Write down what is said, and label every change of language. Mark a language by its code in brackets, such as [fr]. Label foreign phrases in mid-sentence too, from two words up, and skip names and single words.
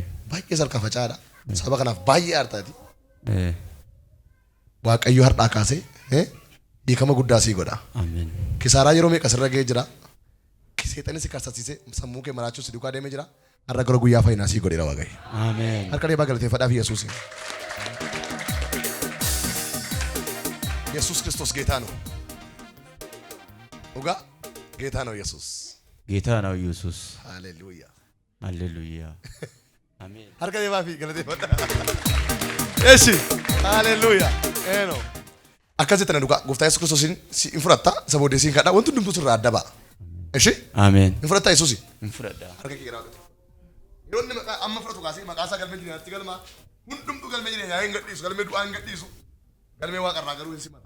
[om] Baay'ee sarkaa faca'aadha. Saba kanaaf baay'ee aartaati. Waaqayyo har'aa kaasee hiikama guddaa sii godha. Ameen. Kisaaraa yeroo meeqa sirra ga'ee jira. Seexanni si karsasiisee sammuu kee maraachuu si duukaa deemee jira. Har'a gara guyyaa fayyinaa sii godheera waaqayyo. Ameen. Harka deebaa galateeffadhaaf Yesuus. [am] Yesuus Kristos ጌታ ነው። ኡጋ ጌታ ነው ኢየሱስ። ጌታ ነው ኢየሱስ። ሃሌሉያ ሃሌሉያ። አሜን። [om] harka deebaa fi galateeffadha. Eshi ሃሌሉያ ኤኖ akkasitti na dhugaa gooftaa Yesuus Kiristoosin in fudhatta isa booddee siin kadhaa wanti hundumtuu sirraa adda ba'a. Eshi [am] አሜን። [om] in fudhatta Yesuus. In fudhadha. Harka kee gara waaqatti. Yeroo inni amma fudhatu kaasee maqaa isaa galmee jireenyaatti galmaa hundumtuu galmee jireenyaa hin gadhiisu galmee du'aa hin gadhiisu galmee waaqarraa garuu hin simatamu.